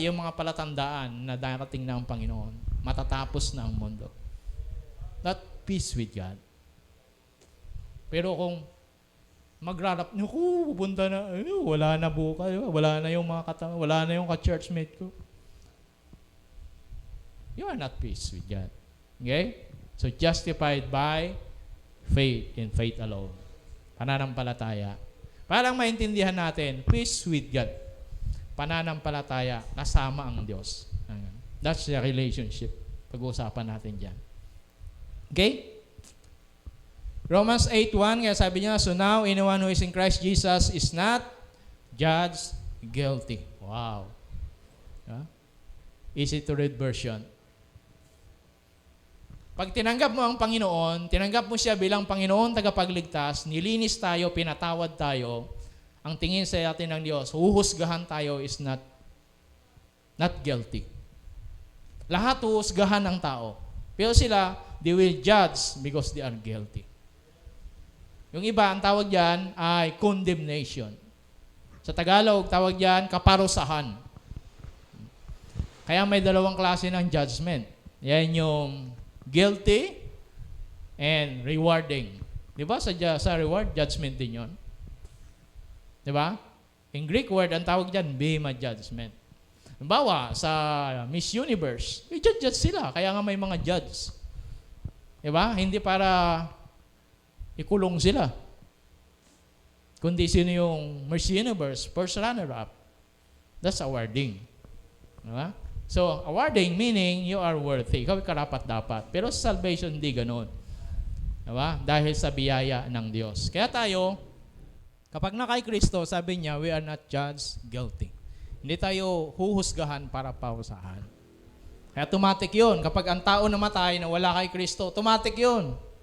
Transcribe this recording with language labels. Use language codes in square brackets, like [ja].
[tl] Yung mga palatandaan na darating na ang Panginoon. Matatapos na ang mundo. [en] That peace with God. [tl] Pero kung magrarap niyo, pupunta na, wala na bukas, wala na yung mga katama, wala na yung ka-churchmate ko. [en] You are not peace with God. Okay? So, justified by faith in faith alone. [tl] Pananampalataya. Parang maintindihan natin, [en] peace with God. [tl] Pananampalataya, kasama ang Diyos. [en] That's the relationship. [tl] Pag-uusapan natin dyan. Okay? [en] Romans 8:1, [tl] kaya sabi niya, [en] so now, anyone who is in Christ Jesus is not judged guilty. Wow. Easy to read version. [tl] Pag tinanggap mo ang Panginoon, tinanggap mo siya bilang Panginoon tagapagligtas, nilinis tayo, pinatawad tayo, ang tingin sa atin ng Diyos, huhusgahan tayo [en] is not guilty. [tl] Lahat huhusgahan ng tao. Pero sila, [en] they will judge because they are guilty. [tl] Yung iba, ang tawag dyan ay condemnation. Sa Tagalog, tawag dyan kaparusahan. Kaya may dalawang klase ng judgment. Yan yung [en] guilty and rewarding. [tl] Di ba? Sa reward, judgment din yun. Di ba? [en] In Greek word, [tl] ang tawag dyan, bema judgment. Halimbawa, sa Miss Universe, i-judge sila. Kaya nga may mga judge. Di ba? Hindi para ikulong sila. Kundi sino yung Miss Universe, first runner-up. [en] That's awarding. [tl] Diba? [en] So, awarding meaning you are worthy. [tl] Ikaw ay karapat-dapat. Pero sa salvation, hindi ganun. Diba? Dahil sa biyaya ng Diyos. Kaya tayo, kapag na kay Kristo, sabi niya, [en] we are not judged guilty. [tl] Hindi tayo huhusgahan para pausahan. Kaya automatic yun. Kapag ang tao namatay na wala kay Kristo, automatic yun.